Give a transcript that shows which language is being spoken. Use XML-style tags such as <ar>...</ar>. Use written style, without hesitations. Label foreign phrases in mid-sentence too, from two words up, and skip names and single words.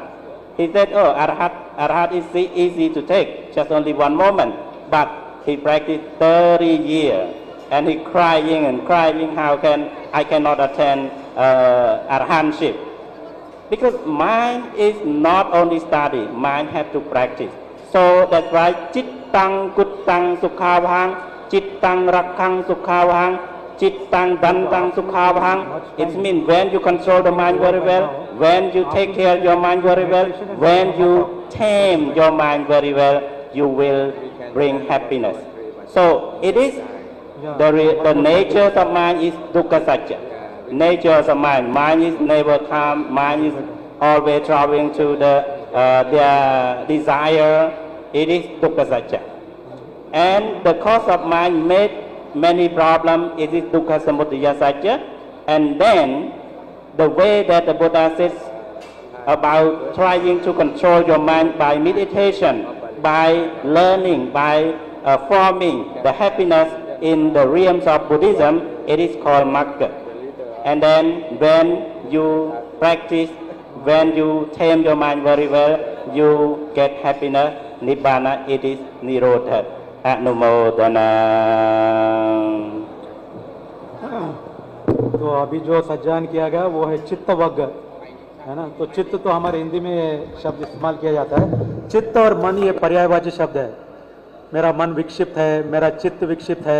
<en>He said, oh, Arahant is easy to take, just only one moment. But he practiced 30 years, and he crying and crying, how can I cannot attain Arahantship? Because mind is not only study, mind has to practice. So that's why</en> <pi>Chittang Kuttang Sukhavahang, Chittang Rakhang Sukhavahang, Chittang Dantang Sukhavahang.</pi> <en>It means when you control the mind very well, when you take care of your mind very well, when you tame your mind very well, you will bring happiness. So it is the nature of mind is</en> <pi>dukkha satya.</pi> <en>Nature of the mind is never calm, mind is always traveling to their desire. It is</en> <pi>dukkha satya.</pi> <en>And the cause of mind made many problems. It is</en> <pi>dukkha samudaya satya.</pi> <en>And then the way that the Buddha says about trying to control your mind by meditation, by learning, by forming the happiness in the realms of Buddhism, it is called magga. And then when you practice, when you tame your mind very well, you get happiness, nibbana, it is nirodha. Anumodana.</en> <hi>तो अभी जो सज्जान किया गया वो है</hi> <pi>चित्त वग्ग,</pi> <hi>है ना। तो चित्त तो हमारे हिंदी में शब्द इस्तेमाल किया जाता है। चित्त और मन ये पर्यायवाची शब्द है। मेरा मन विक्षिप्त है, मेरा चित्त विक्षिप्त है।</hi>